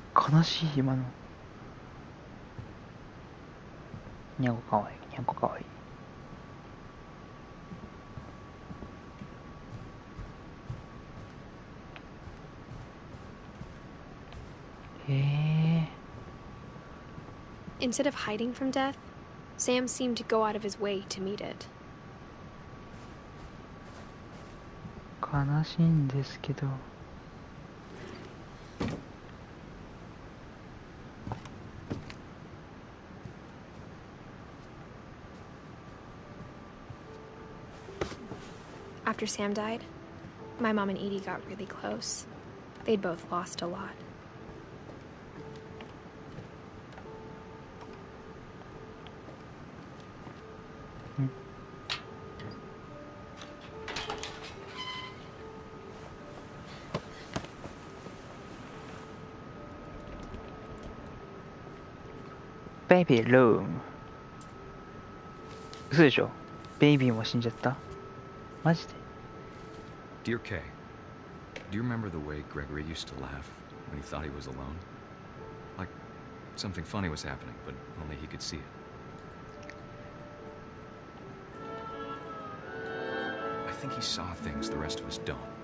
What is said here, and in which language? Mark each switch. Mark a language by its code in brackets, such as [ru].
[ja] 悲しい今のにゃんこかわいいにゃんこかわいいへえ [en] Instead of hiding from death, Sam seemed to go out of his way to meet it. [ja] 悲しいんですけど [en] After Sam died, my mom and Edie got really close. They'd both lost a lot. Baby room [ja] 嘘でしょベイビーも死んじゃったマジで [en] Dear Kay, Do you remember the way Gregory used to laugh when he thought he was alone? Like something funny was happening, but only he could see it. I think he saw things the rest of us don't.